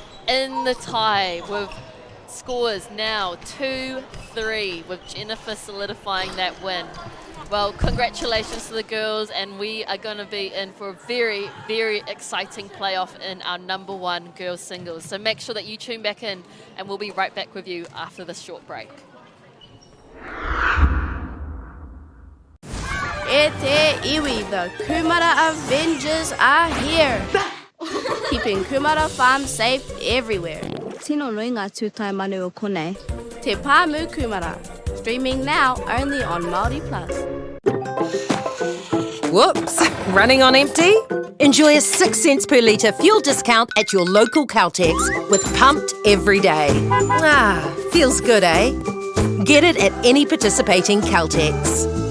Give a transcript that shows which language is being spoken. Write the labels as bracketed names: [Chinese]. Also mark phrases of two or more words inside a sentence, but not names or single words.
[English] in the tie with scores now 2-3 with Jennifer solidifying that win. Well, congratulations to the girls, and we are going to be in for a very, very exciting playoff in our #1 girls singles. So make sure that you tune back in, and we'll be right back with you after this short break. [Māori] E te iwi, [English] the Kumara Avengers are here. Keeping Kumara Farm safe everywhere. [Māori] Tino roi ngā tūtai manu o konei. Te Pāmu Kumara. [English] Streaming now only on Māori Plus. Whoops, running on empty? Enjoy a 6 cents per litre fuel discount at your local Caltex with Pumped every day. Ah, feels good, eh? Get it at any participating Caltex.